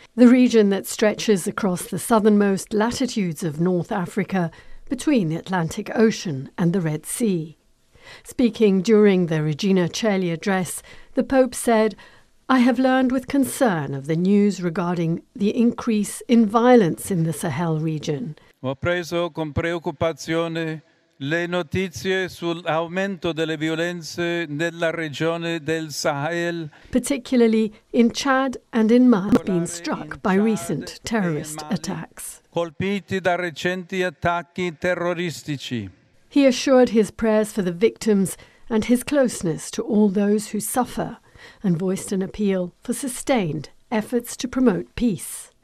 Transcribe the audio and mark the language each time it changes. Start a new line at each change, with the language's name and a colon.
English: The region that stretches across the southernmost latitudes of North Africa between the Atlantic Ocean and the Red Sea. Speaking during the Regina Coeli address, the Pope said, I have learned with concern of the news regarding the increase in violence in the Sahel region.
Italian: Ho preso con preoccupazione le notizie sull'aumento delle violenze nella regione del Sahel.
English: Particularly in Chad and in Mali, been struck by recent terrorist attacks.
Italian: Colpiti da recenti attacchi terroristici.
English: He assured his prayers for the victims and his closeness to all those who suffer and voiced an appeal for sustained efforts to promote peace.